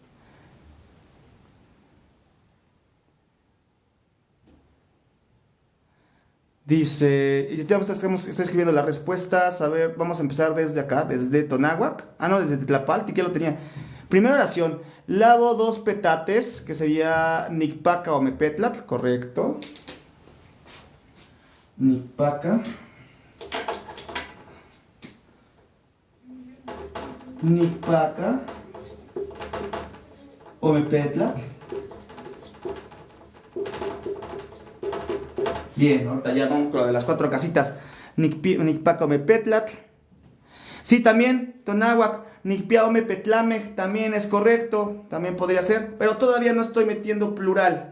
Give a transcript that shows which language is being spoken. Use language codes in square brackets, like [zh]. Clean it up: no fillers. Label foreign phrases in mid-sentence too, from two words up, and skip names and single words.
[es] Dice, estamos escribiendo las respuestas. A ver, vamos a empezar desde acá, desde Tonáhuac. No, desde Tlapalti, que lo tenía. Primera oración, lavo 2 petates, que sería [nah] Nicpaca o Mepetlatl, [es] correcto. [nah] Nicpaca. Nicpaca o Mepetlatl. [es] Bien, ahorita ya vamos con lo de las 4 casitas. [nah] Nicpaca o Mepetlatl. [es] Sí, también, [nah] Tonáhuac, Nicpiao Mepetlame, [es] también es correcto, también podría ser, pero todavía no estoy metiendo plural.